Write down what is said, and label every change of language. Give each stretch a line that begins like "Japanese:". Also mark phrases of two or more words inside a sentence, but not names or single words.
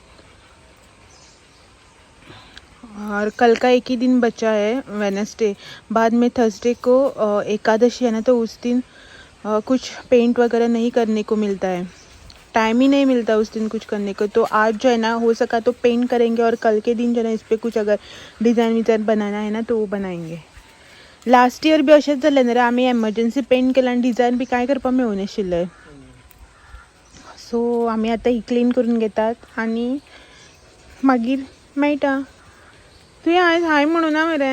Hindi: और कल का एक ही दिन बचा है वेडनेसडे. बाद में थर्सडे को एकादशी है ना तो उस दिन कुछ पेंट वगैरह नहीं करने को मिलता है. टाइम ही नहीं मिलता उस दिन कुछ करने को. तो आज जो है ना हो सका तो पेंट करेंगे और कल के दिन जो है ना इस पर कुछ अगर डिज़ाइन बनाना है ना तो वो बनाएंगे.
English: last year
Konkani: बी अशेंच जालें न्ही रे. आमी
English: emergency paint
Konkani: केला आनी डिझायन बी कांय करपाक मेळूनाशिल्लें. सो आमी आतां ही क्लीन करून घेतात आनी मागीर मेळटा. तुवें आयज हाय म्हणून ना मरे.